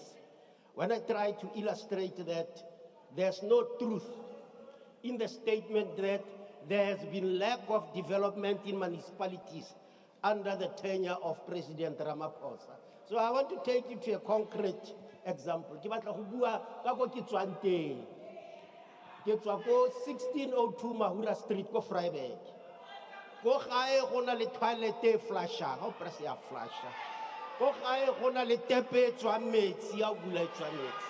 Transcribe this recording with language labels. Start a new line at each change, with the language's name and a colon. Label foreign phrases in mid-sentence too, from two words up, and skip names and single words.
English: When I try to illustrate that there's no truth in the statement that there has been lack of development in municipalities under the tenure of President Ramaphosa. So I want to take you to a concrete example.
Tswana: Ke batla go bua ka go ke tswang teng. Ke tswa ko 1602 Mahura Street ko Vryburg. Ko gae go na le toilet e flashang, o press ya flasha. Ko gae go na le tepe e tswang metsi a bula e tswang metsi.